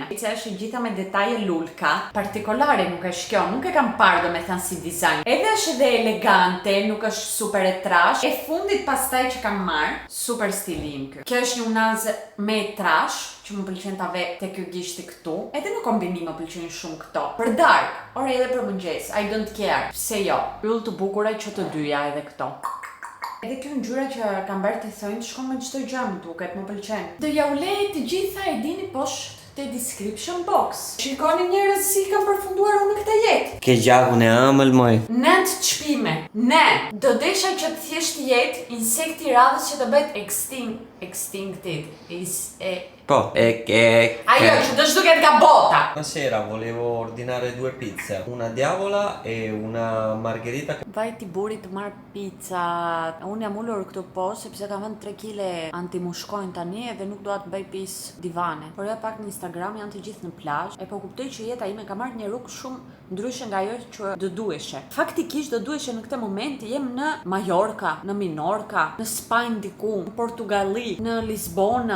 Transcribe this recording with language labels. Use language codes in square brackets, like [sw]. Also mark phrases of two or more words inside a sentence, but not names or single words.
[sq] Se është gjitha me detaje lulka, partikolare nuk është kjo, nuk e kam parë domethënë si dizajn. Edhe është edhe elegante, nuk është super e trash. E fundit pastaj që kam marr, super stilim kjo. Kjo është një unaz me trash, që më pëlqen ta ve te ky gishti këtu. Edhe në kombinim më pëlqejnë shumë këto. Për dark, ore edhe për mëngjes, [en] I don't care. [sq] Pse jo? Yll të bukura që të dyja edhe këto. Edhe kjo ngjyra që kam bërë të thonjë shkon me çdo gjë më duket, më pëlqen. Do ja ulej të gjitha e dini poshtë te [en] description box. [sq] Shikoni njerëz si kam përfunduar unë këtë jetë. Ke gjakun e ëmbël moj. 9 çpime. Ne, do desha që të thjesht jetë insekti radhës që të bëhet extincted. Po, Ajo që do shduket nga bota. [it] Buonasera, volevo ordinare 2 pizze, una diavola e una margherita. [sq] Vaj ti burit të marr pizza. Unë jam ulur këtu poshtë sepse kam vënë 3 kg antimushkojnë tani edhe nuk dua të bëj pis divane. Por ja pak në Instagram janë të gjithë në plazh. E po kuptoj që jeta ime ka marrë një rrugë shumë ndryshe nga ajo që do duheshe. Faktikisht do duheshe në këtë moment jem në Majorka, në Minorka, në Spanjë diku, në Portugali, në Lisbona.